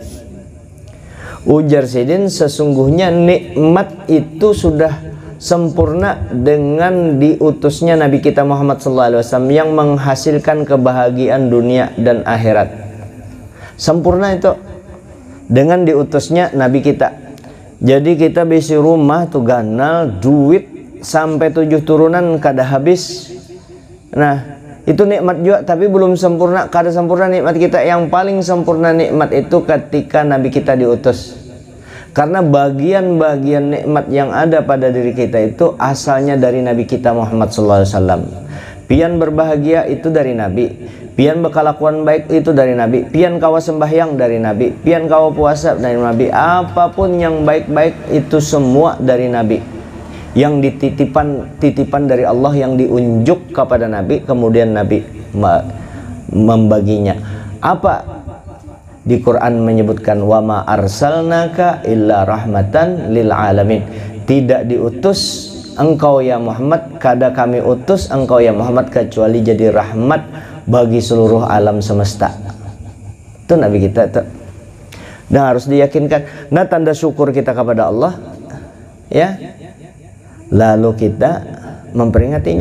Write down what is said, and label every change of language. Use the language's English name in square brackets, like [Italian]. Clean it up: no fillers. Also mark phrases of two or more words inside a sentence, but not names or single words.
[Indonesian] Ujar Sayyidin, sesungguhnya nikmat itu sudah sempurna dengan diutusnya Nabi kita Muhammad SAW yang menghasilkan kebahagiaan dunia dan akhirat. Sempurna itu dengan diutusnya Nabi kita. [Banjar] Jadi kita bisi rumah tuh ganal, duit sampai 7 turunan kada habis. [Indonesian] Nah, itu nikmat juga, tapi belum sempurna, kada sempurna nikmat kita. Yang paling sempurna nikmat itu ketika Nabi kita diutus. Karena bagian-bagian nikmat yang ada pada diri kita itu asalnya dari Nabi kita Muhammad SAW. [Banjar] Pian berbahagia itu dari Nabi, pian berkelakuan baik itu dari Nabi, pian kawa sembahyang dari Nabi, pian kawa puasa dari Nabi. [Indonesian] Apapun yang baik-baik itu semua dari Nabi, yang titipan dari Allah, yang diunjuk kepada Nabi, kemudian Nabi membaginya. Apa di Quran menyebutkan [Arabic] وما أرسلناك إلا رحمة للعالمين. [Indonesian] Tidak diutus engkau ya Muhammad, kada kami utus engkau ya Muhammad kecuali jadi rahmat bagi seluruh alam semesta. Itu Nabi kita itu. Dan harus diyakinkan. Nah, tanda syukur kita kepada Allah, ya, lalu kita memperingatinya.